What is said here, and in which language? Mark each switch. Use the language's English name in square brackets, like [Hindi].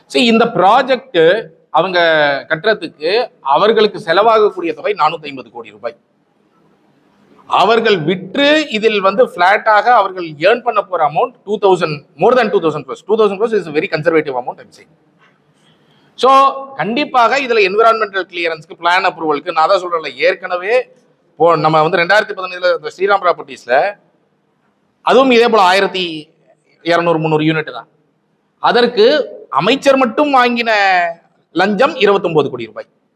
[Tamil] இந்த ப்ராஜெக்ட் அவங்க கட்டுறதுக்கு அவர்களுக்கு செலவாகக்கூடிய தொகை 450 கோடி ரூபாய். அவர்கள் விற்று இதில் வந்து பிளாட்டாக அவர்கள் ஏர்ன் பண்ண போற amount 2000 [English] more than 2000 crores. 2000 crores is a very conservative amount I'm saying. [Tamil] So கண்டிப்பாக இதுல என்விரான்மெண்டல் கிளியரன்ஸ்க்கு பிளான் அப்ரூவலுக்கு நான் தான் சொல்றேன். ஏற்கனவே நம்ம வந்து 2015 ஸ்ரீராம் ப்ராப்பர்ட்டிஸ்ல அதுவும் இதே போல 1200-300 யூனிட் தான். அதற்கு அமைச்சர் மட்டும் வாங்கின லஞ்சம் 29 கோடி ரூபாய்.